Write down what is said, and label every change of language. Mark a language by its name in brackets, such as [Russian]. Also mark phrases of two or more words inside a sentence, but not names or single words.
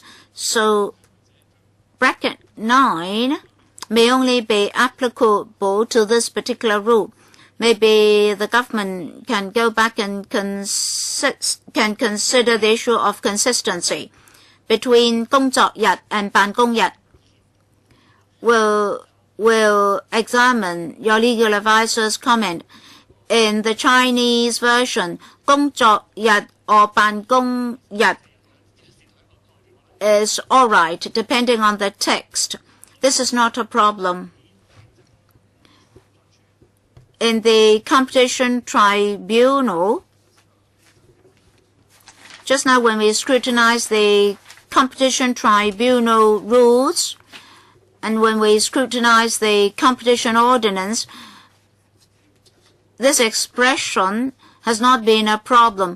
[English] So bracket 9 may only be applicable to this particular rule. maybe the government can go back and can consider the issue of consistency between 工作日 and 辦公日. Will examine your legal advisor's comment. In the Chinese version, 工作日 or 辦公日 is all right, depending on the text. This is not a problem. In the Competition Tribunal, just now when we scrutinize the Competition Tribunal Rules and when we scrutinize the Competition Ordinance, this expression has not been a problem.